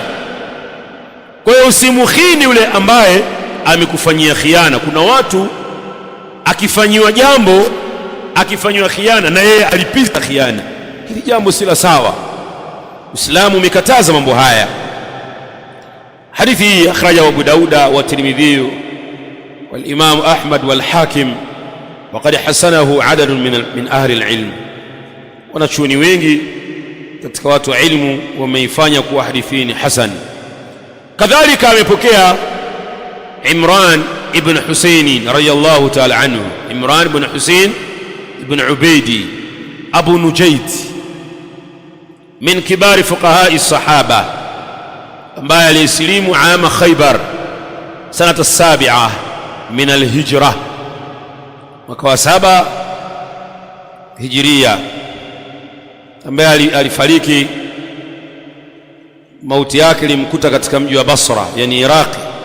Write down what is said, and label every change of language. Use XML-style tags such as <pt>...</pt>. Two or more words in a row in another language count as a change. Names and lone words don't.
<sw>Kwa hiyo usimukhini yule ambaye amekufanyia khiana. Kuna watu akifanyiwa jambo, akifanyiwa khiana na yeye alipiza khiana. Hili jambo si la sawa, Uislamu umekataza mambo haya. Hadithi hii</sw> <ar>أخرجه أبو داود والترمذي والإمام أحمد والحاكم، وقد حسنه عدد من أهل العلم.</ar> <sw>Wanachuoni wengi katika watu wa ilmu wameifanya kuwa hadithi ni hasan. Kadhalika amepokea Imran ibn Husayn</sw> <ar>رضي الله تعالى عنه,</ar> <sw>Imran ibn Husayn ibn Ubaydi Abu Nujayd</sw> <ar>من كبار فقهاء الصحابة,</ar> <sw>ambaye alisilimu</sw> <ar>عام خيبر سنة 7 من الهجرة,</ar> <sw>mwaka wa 7 hijiria, ambaye alifariki, mauti yake ilimkuta katika mji wa Basra, yani Iraqi,</sw>